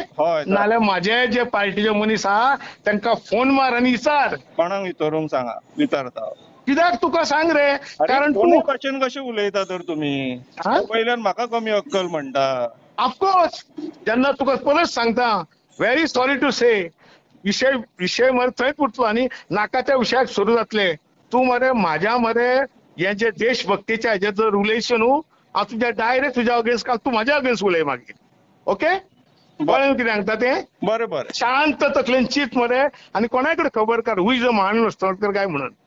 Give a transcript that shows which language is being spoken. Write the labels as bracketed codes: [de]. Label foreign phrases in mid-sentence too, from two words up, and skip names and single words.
[kok] नाल्यार म्हाजे जे पार्टीचे मनीस आहा तांकां फोन मार आनी विचार. कोणाक विचारूंक सांगा, विचारता. कित्याक तुका सांग रे, कारण तूं भाशेन कशें उलयता तर तुमी. वयल्यान म्हाका कमी अक्कल म्हणटा. ऑफकोर्स. जेन्ना तुका परत सांगता, [en] very sorry to say, [kok] विषय मरे थंयच उठलो आनी नाका त्या विशयाक सुरू जातले. तू मरे म्हाज्या मरे हे जे देशभक्तीच्या हेजे जर उलयशें न्हू, हांव तुज्या डायरेक्ट तुज्या अगेन्स्ट तूं म्हाज्या अगेन्स्ट उलय मागीर. ओके. कळ्ळें कितें सांगता तें. बरें शांत तकलेन चिंत मरे. आनी कोणाय कडेन खबर कर, [en] who is a [kok] महानरस्तर काय म्हणून.